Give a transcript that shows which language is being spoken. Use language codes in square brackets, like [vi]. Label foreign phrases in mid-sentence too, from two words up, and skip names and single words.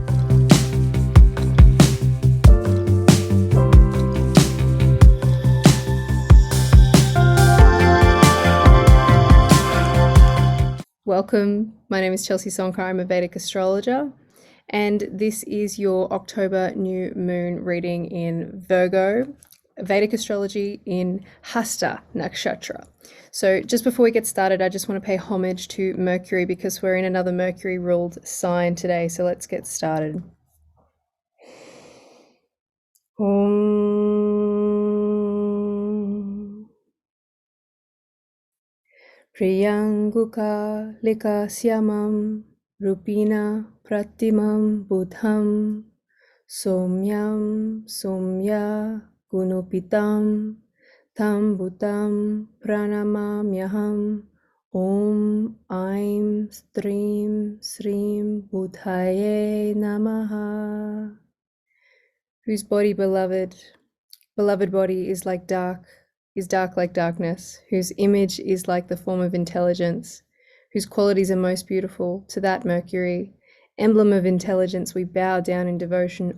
[en] Welcome, my name is Chelsea Sonka, I'm a Vedic astrologer, and this is your October new moon reading in Virgo, Vedic astrology in Hasta Nakshatra. So just before we get started, I just want to pay homage to Mercury because we're in another Mercury ruled sign today, so let's get started. [sa] प्रियङ्गुक लिका श्यामं रूपिणा प्रतिमं बुधम् सौम्यं सौम्य गुणोपेतं तं बुधं प्रणमाम्यहम् ओम् ऐं स्त्रीं श्रीं बुधाय नमः. [en] Whose body beloved body is dark like darkness, whose image is like the form of intelligence, whose qualities are most beautiful, to that Mercury, emblem of intelligence, we bow down in devotion.